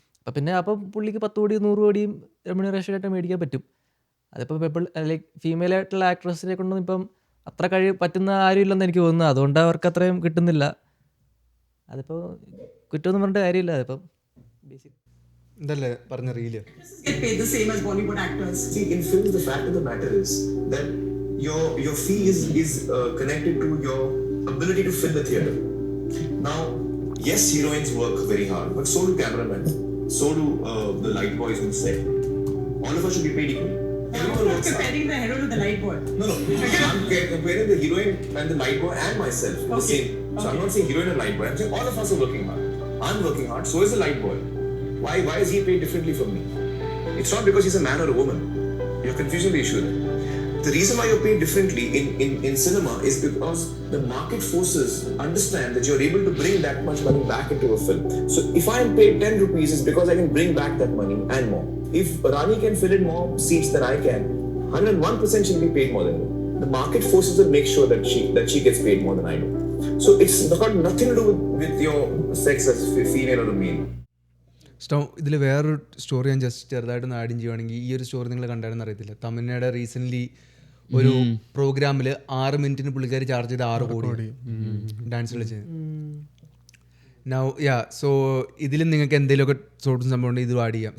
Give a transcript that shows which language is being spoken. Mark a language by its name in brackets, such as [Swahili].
[Malayalam] അപ്പം പിന്നെ അപ്പം പുള്ളിക്ക് 10 കോടി 100 കോടിയും റെമ്യൂണറേഷനായിട്ട് മേടിക്കാൻ പറ്റും. അതിപ്പോൾ ലൈക്ക് ഫീമെയിൽ ആയിട്ടുള്ള ആക്ട്രസിനെ കൊണ്ടൊന്നും ഇപ്പം അത്ര പറ്റുന്ന ആരും ഇല്ലെന്ന് എനിക്ക് തോന്നുന്നത്. അതുകൊണ്ട് അവർക്ക് അത്രയും കിട്ടുന്നില്ല. അതിപ്പോൾ കുറ്റമൊന്നും പറഞ്ഞിട്ട് കാര്യമില്ല. അതിപ്പം ബേസിക് ഇതല്ലേ പറഞ്ഞ reel. [English] Get paid the same as Bollywood actors. See, in films, the fact of the matter is that your fee is connected to your ability to fill the theater. Now, yes, heroines work very hard, but so do cameramen, so do the light boys on set. All of us should be paid equally. Everyone works hard. Comparing the hero to the light boy. No. I'm comparing the heroine and the light boy and myself. The same. So I'm not saying heroine and light boy. I'm saying all of us are working hard. I'm working hard. So is the light boy. Why is he paid differently from me? It's not because he's a man or a woman. You're confusing the issue there. The reason why you're paid differently in cinema is because the market forces understand that you're able to bring that much money back into a film. So if I am paid 10 rupees, it's because I can bring back that money and more. If Rani can fill in more seats than I can, 101% she'll be paid more than me. The market forces will make sure that she gets paid more than I do. So it's got nothing to do with your sex as female or male. [Malayalam] ഇതിൽ വേറൊരു story ഞാൻ just ചെറുതായിട്ടൊന്ന് add ചെയ്യുവാണെങ്കിൽ, ഈ ഒരു story നിങ്ങൾ കണ്ടായിരുന്നു അറിയത്തില്ല. തമിഴ്നാട് റീസെൻ്റ്ലി ഒരു പ്രോഗ്രാമിൽ 6 മിനിറ്റിന് പുള്ളിക്കാർ ചാർജ് ചെയ്ത് 6 കോടി ഡാൻസ് കളിച്ചത്. സോ ഇതിലും നിങ്ങൾക്ക് എന്തെങ്കിലുമൊക്കെ സോർട്ടും സംഭവം ഉണ്ട്, ഇതും ആഡ് ചെയ്യാം.